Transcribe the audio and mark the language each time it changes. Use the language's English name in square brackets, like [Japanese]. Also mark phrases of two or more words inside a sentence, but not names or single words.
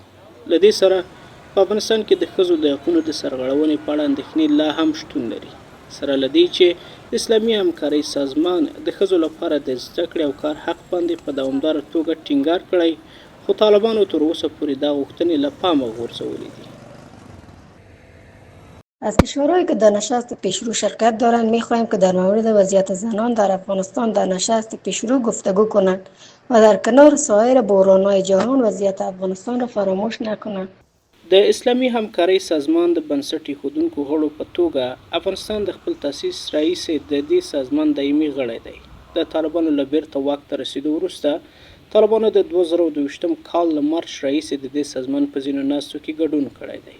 [Pashto] له دې سره په افغانستان کې د ښځو د حقونو د سرغړونې په اړه اندېښنې لا هم شتون لري. سره له دې چې اسلامي همکارۍ سازمان د ښځو لپاره د زده کړې او کار حق باندې په دوامداره توګه ټینګار کړی، خو طالبانو تر اوسه پورې دا غوښتنې له پامه غورځولې دي. [Persian] از کشورهایی که در نشست پیشرو شرکت دارند می‌خواهیم که در مورد وضعیت زنان در افغانستان در نشست پیشرو گفتگو کنند و در کنار سایر بحران‌های جهان وضعیت افغانستان را فراموش نکنند. [Pashto] د اسلامي همکارۍ سازمان د بنسټ ایښودونکو غړو په توګه افغانستان د خپل تاسیس راهیسې د دې سازمان دایمي غړی دی. د طالبانو له بیرته واک ته رسېدو وروسته طالبانو د 2022م کال له مارچ راهیسې د دې سازمان په ځینو ناستو کې ګډون کړی دی.